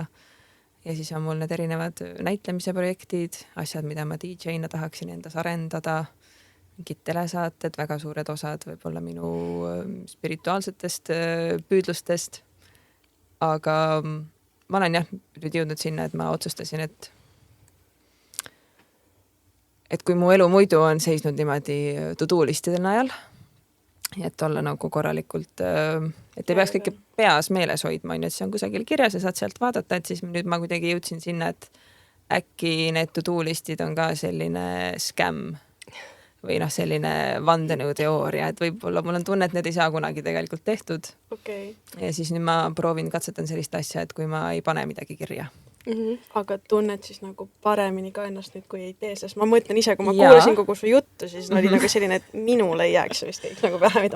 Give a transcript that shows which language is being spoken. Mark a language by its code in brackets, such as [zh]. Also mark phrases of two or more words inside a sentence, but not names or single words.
[et] Ja siis on mul need erinevad näitlemise projektid, asjad, mida ma DJ-na tahaksin endas arendada, mingid telesaated, väga suured osad võib-olla minu spirituaalsetest püüdlustest. Aga ma olen nüüd jõudnud sinna, et ma otsustasin, et kui mu elu muidu on seisnud niimoodi to-do listide najal, et olla nagu korralikult, et ei peaks kõike peas meeles hoidma, et see on kusagil kirjas ja saad sealt vaadata, et siis nüüd ma kuidagi jõudsin sinna, et äkki need to-do listid on ka selline skämm või selline vandenõuteooria, et võib-olla mul on tunne, et need ei saa kunagi tegelikult tehtud. Okay. Ja siis nüüd ma katsetan sellist asja, et kui ma ei pane midagi kirja. Aga tunned siis nagu paremini ka ennast nüüd, kui ei tee, sest ma mõtlen ise, kui ma kuulasin kogu su juttu, siis oli nagu selline, et minule ei jääks vist kõik nagu pähe, mida